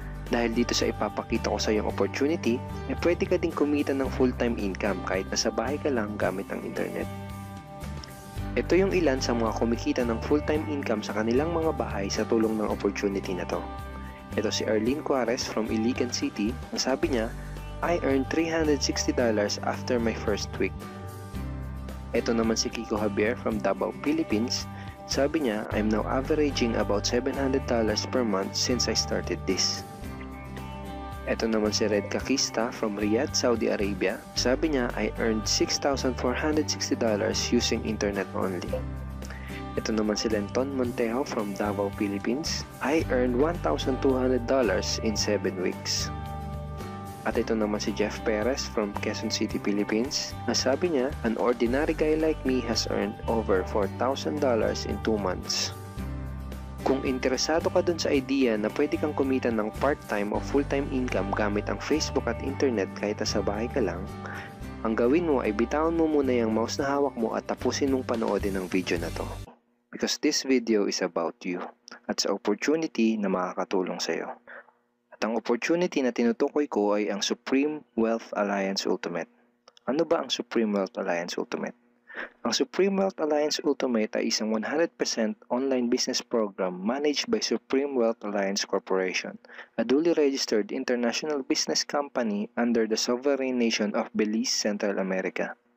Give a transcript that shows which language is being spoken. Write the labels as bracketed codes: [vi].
[tl] Dahil dito sa ipapakita ko sa iyong opportunity, ay pwede ka ding kumita ng full-time income kahit nasa bahay ka lang gamit ang internet. Ito yung ilan sa mga kumikita ng full-time income sa kanilang mga bahay sa tulong ng opportunity na to. Ito si Arlene Cuarez from Iligan City. Ang sabi niya, [en] I earned $360 after my first week. [tl] Ito naman si [en] Kiko Javier from Davao, Philippines. [tl] Sabi niya, [en] I'm now averaging about $700 per month since I started this. [tl] Ito naman si [en] Red Kakista from Riyadh, Saudi Arabia. [tl] Sabi niya, [en] I earned $6,460 using internet only. [tl] Ito naman si [en] Lenton Montejo from Davao, Philippines. I earned $1,200 in 7 weeks. [tl] At ito naman si Jeff Perez from Quezon City, Philippines. Sabi niya, [en] an ordinary guy like me has earned over $4,000 in 2 months. [tl] Kung interesado ka dun sa idea na pwede kang kumita ng part-time o full-time income gamit ang Facebook at internet kahit sa bahay ka lang, ang gawin mo ay bitawan mo muna yung mouse na hawak mo at tapusin mong panoodin ang video na to. [en] Because this video is about you [tl] at sa opportunity na makakatulong sa iyo. At ang opportunity na tinutukoy ko ay ang Supreme Wealth Alliance Ultimate. Ano ba ang Supreme Wealth Alliance Ultimate? [en] Ang Supreme Wealth Alliance Ultimate [tl] ay isang [en] 100% online business program managed by Supreme Wealth Alliance Corporation, a duly registered international business company under the sovereign nation of Belize, Central America.